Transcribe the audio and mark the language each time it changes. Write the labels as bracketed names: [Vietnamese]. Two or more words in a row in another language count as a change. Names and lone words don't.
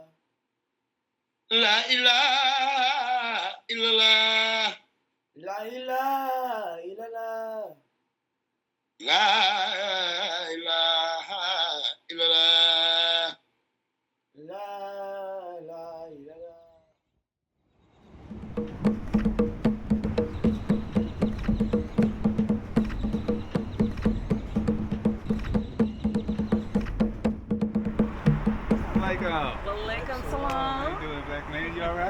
[Arabic] لا إله إلا الله. لا إله إلا الله. لا إله إلا الله. لا إله إلا الله. وعليكم السلام. [English] How you doing, black man? You all right?